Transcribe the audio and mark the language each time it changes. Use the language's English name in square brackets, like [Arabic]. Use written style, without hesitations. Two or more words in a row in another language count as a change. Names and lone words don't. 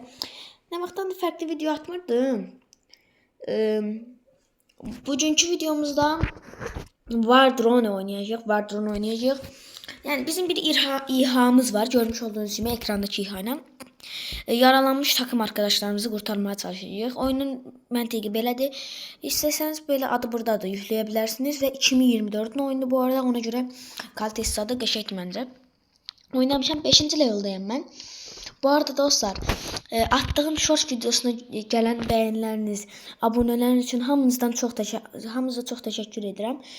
[Azerbaijani] Ne vaxtdan da farklı video atmırdım. Bugünkü videomuzda War Drone oynayacağıq. [Turkish] Yani bizim bir İHA'mız var. Görmüş olduğunuz gibi ekrandaki İHA'yla. Yaralanmış takım arkadaşlarımızı kurtarmaya çalışacağıq. [Azerbaijani] Oyunun məntiqi belədir. İstəsəniz böyle adı burada da yükləyə bilərsiniz və 2024'ün oyunu bu arada, ona görə kalitesi adı qəşəng məncə. Oynamışam, 5-ci leveldəyəm mən. Bu arada dostlar, attığım short videosuna [Turkish] gelen bəyənləriniz, [Azerbaijani] aboneləriniz üçün hamınıza çox təşəkkür edirəm.